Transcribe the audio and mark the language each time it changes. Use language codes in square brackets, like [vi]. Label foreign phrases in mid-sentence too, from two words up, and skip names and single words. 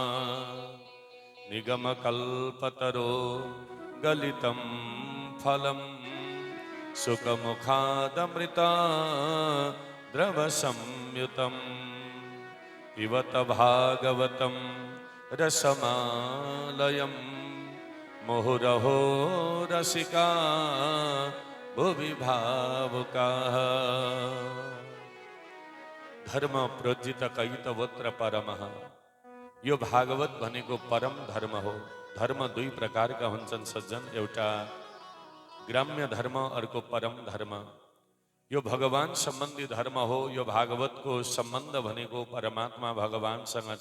[sa] निगमकल्पतरो गलितं फलं सुखमुखादमृता द्रवसंयुतं पिबत भागवतं रसमालयं मुहुरहो रसिका भुवि भावुकाः। धर्म प्रोज्जित कैतवत्र परमः। [ne] यो भागवत भनेको परम धर्म हो। धर्म दुई प्रकारका हुन्छन् सज्जन, एउटा ग्राम्य धर्म, अर्को परम धर्म। यो भगवान सम्बन्धी धर्म हो। यो भागवतको सम्बन्ध भनेको परमात्मा भगवानसँग छ।